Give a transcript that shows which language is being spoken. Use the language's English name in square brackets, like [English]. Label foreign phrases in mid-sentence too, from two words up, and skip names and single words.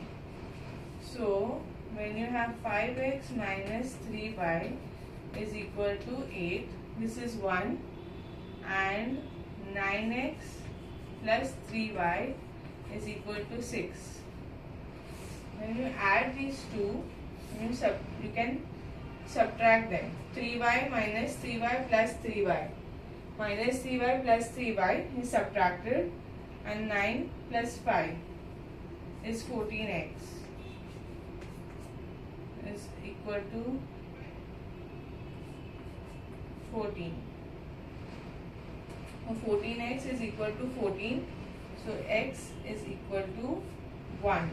[English] So when you have 5x minus 3y is equal to 8, this is 1, and 9x plus 3y is equal to 6. When you add these two, you can subtract them. 3y minus 3y plus 3y. Minus 3y plus 3y is subtracted, and 9 plus 5 is 14x is equal to 14. 14x is equal to 14, so x is equal to 1.